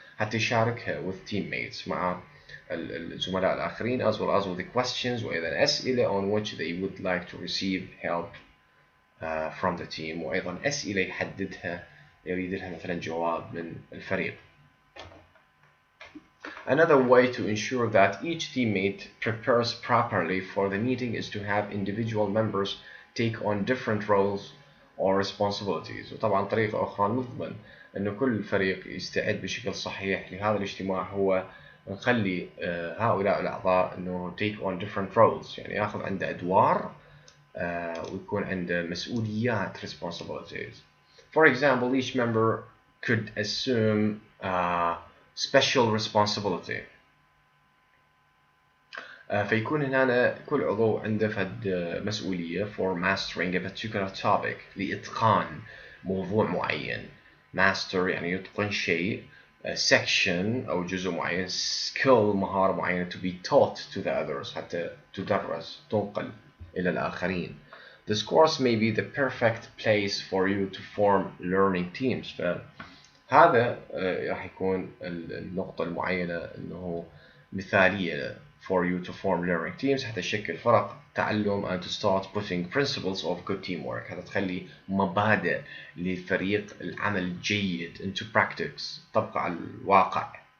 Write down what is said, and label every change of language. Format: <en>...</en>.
<ar>حتى يشاركها</ar> <en>with teammates</en> <ar>مع الزملاء الآخرين</ar> <en>as well as with the questions</en> <ar>وأيضا أسئلة</ar> <en>on which they would like to receive help from the team،</en> <ar>وأيضا أسئلة يحددها يريد لها مثلا جواب من الفريق.</ar> <en>Another way to ensure that each teammate prepares properly for the meeting is to have individual members take on different roles or responsibilities.</en> <ar>وطبعا طريقة أخرى نضمن أن كل فريق يستعد بشكل صحيح لهذا الاجتماع هو نخلي هؤلاء الأعضاء أنه</ar> <en>take on different roles،</en> <ar>يعني يأخذ عنده أدوار ويكون عنده مسؤوليات responsibilities.</ar> <en>For example, each member could assume special responsibility.</en> <ar>فيكون هنا كل عضو عنده فد مسؤولية</ar> <en>for mastering a particular topic،</en> <ar>لإتقان موضوع معين. master يعني يتقن شيء، section أو جزء معين، skill مهارة معينة</ar> <en>to be taught to the others</en> <ar>حتى تدرس تنقل إلى الآخرين.</ar> <en>This course may be the perfect place for you to form learning teams.</en> <ar>فهذا راح يكون النقطة المعينة أنه مثالية</ar> <en>for you to form learning teams</en> <ar>حتى تشكل فرق تعلم</ar> <en>and to start putting principles of good teamwork،</en> <ar>حتى تخلي مبادئ لفريق العمل الجيد</ar> <en>into practice</en> <ar>تبقى على الواقع.</ar>